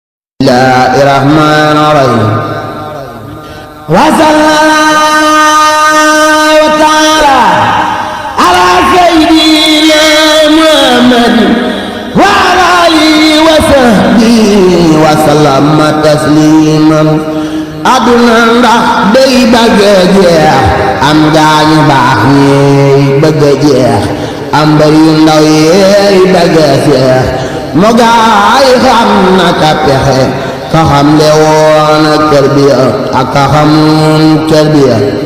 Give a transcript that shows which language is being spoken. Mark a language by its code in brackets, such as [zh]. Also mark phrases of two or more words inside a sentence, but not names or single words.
[ar] بسم الله الرحمن الرحيم. وصلى الله تعالى على سيدنا محمد وعلى آله وصحبه وسلم تسليما. [wo] Aduna ndax day bëgg a jeex, am gaa ñu baax ñi bëgg a jeex. am mbër yu ndaw yeey bëgg a feex, mo gaay xam na ka pexe, ka xam le woon ak tarbiya ak ka xamoon tarbiya.